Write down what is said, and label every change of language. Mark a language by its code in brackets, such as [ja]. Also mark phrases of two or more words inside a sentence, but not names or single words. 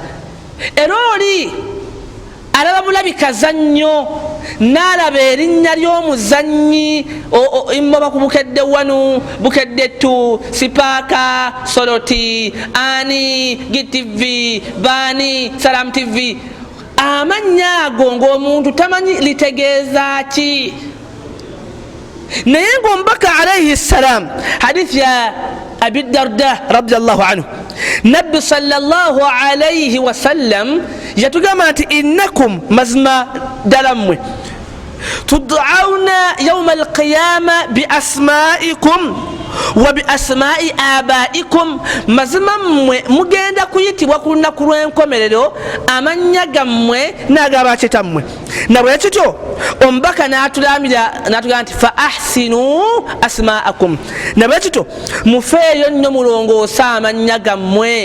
[lg] Era oli alaba bulabikaza nnyo n'alaba erinnya ly'omuzannyi immoba ku bukedde 1 bukedde 2 sipaaka soloti ani GTV bani Salam TV. Amannya ago ng'omuntu tamanyi litegeeza ki. Naye ng'omubaka [ar] عليه السلام [lg] hadith ya Abi Darda [ar] رضي الله عنه, [lg] Nabbi [ar] صلى الله عليه وسلم [lg] yatugamba nti innakum mazima ddala mmwe [ar] تدعون يوم القيامة بأسمائكم وبأسماء آبائكم, [lg] mazima mmwe mugenda kuyitibwa ku lunaku lw'enkomerero amannya gammwe n'ag'abakitammwe. Na bwe kityo omubaka n'atulamira n'atugamba nti [ar] فأحسنوا أسماءكم, [lg] na bwe kityo mufeeyo nnyo mulongoosa amannya gammwe.